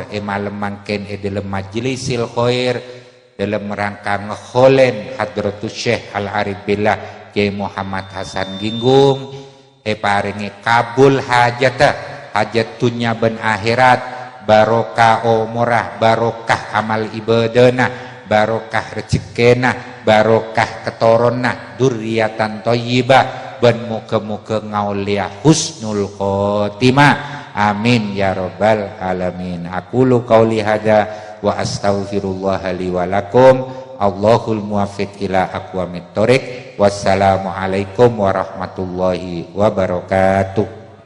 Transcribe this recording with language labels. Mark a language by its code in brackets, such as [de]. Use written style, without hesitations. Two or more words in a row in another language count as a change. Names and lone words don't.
[mad] malam mangken dalam [ar] مجلس الخير [mad] dalam rangka ngekholen Hadratus Syekh Al-Arif Billah Kiai Muhammad Hasan Ginggung paringi kabul hajat dunya ben akhirat barokah umurah barokah amal ibadana barokah rezekina barokah ketorona [ar] ذرية طيبة [mad] ben muga-muga ngaulia [ar] حسن الخاتمة آمين يا رب العالمين. أقول قولي هذا وأستغفر الله لي ولكم. الله الموفق إلى أقوم الطريق. والسلام عليكم ورحمة الله وبركاته.